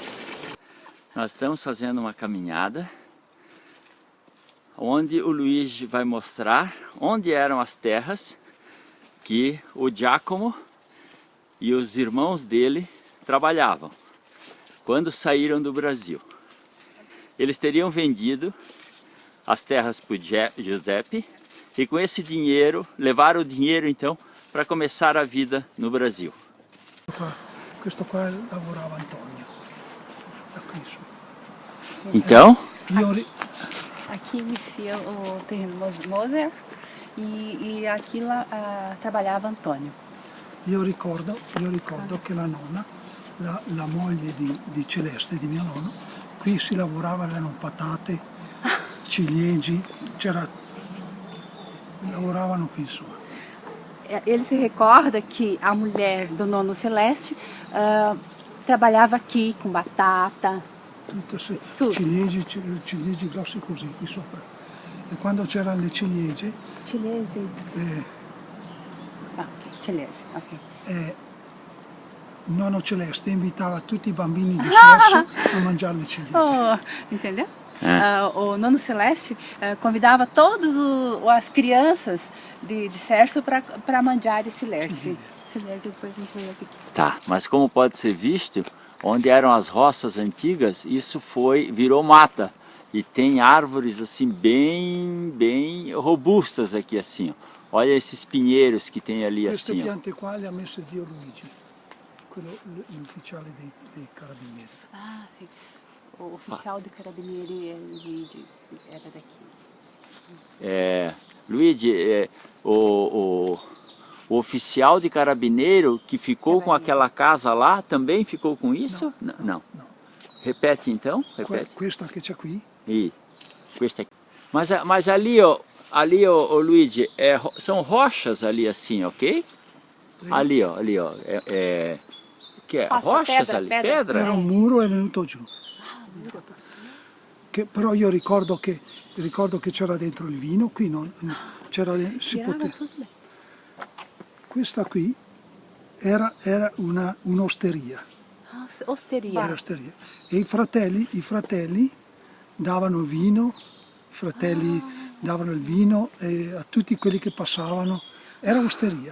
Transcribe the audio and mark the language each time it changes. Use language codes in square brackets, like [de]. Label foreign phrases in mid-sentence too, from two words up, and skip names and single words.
[pt] Nós estamos fazendo uma caminhada onde o Luigi vai mostrar onde eram as terras que o Giacomo e os irmãos dele trabalhavam quando saíram do Brasil. Eles teriam vendido as terras para o Giuseppe e com esse dinheiro, levaram o dinheiro então para começar a vida no Brasil. [it] Questo qua lavorava Antonio. [pt] Aqui su. Então, Aqui inicia o terreno Moser e aqui lá trabalhava Antônio. [it] Io ricordo che la nonna, la moglie di Celeste, di mio nonno, qui si lavorava, erano patate, ciliegie, lavoravano qui insomma. [pt] Ele se recorda que a mulher do Nono Celeste trabalhava aqui com batata. [it] Tutte Tutto. ciliegie grosse così qui sopra. E quando c'erano le ciliegie, Cilese. Ok, cilese, ok. nonno Celeste invitava tutti i bambini di Cerso a mangiare le ciliegie. [pt] Oh, entendeu? O Nono Celeste convidava todas as crianças de Cerso para manjar esse Lerce. Cilese, depois a gente vai ver aqui. tá, mas como pode ser visto, onde eram as roças antigas, isso virou mata. E tem árvores assim bem robustas aqui assim, ó. Olha esses pinheiros que tem ali [it] Queste [pt] assim, ó. [it] piante qua le ha messe zio Luigi, l'ufficiale dei carabinieri. [pt] Ah, sim. O oficial de Carabinieri, Luigi, era daqui. Luigi, o oficial de carabineiro que ficou com aquela casa lá, também ficou com isso? Não. Repete então, repete. [it] Questa che c'è qui, E questa aqui. [pt] Mas ali, ó, Luigi, são rochas ali assim, ok? Ali, ó, que é Rocha, rochas pedra, ali, pedra. pedra. [it] era un muro è venuto giù. Però io ricordo che c'era dentro il vino, qui non c'era, si Tirava poteva. [pt] tudo bem. [it] Questa qui era un'osteria. [pt] Nossa, osteria. [it] Era osteria. E i fratelli davano vino, davano il vino a tutti quelli che passavano, era osteria.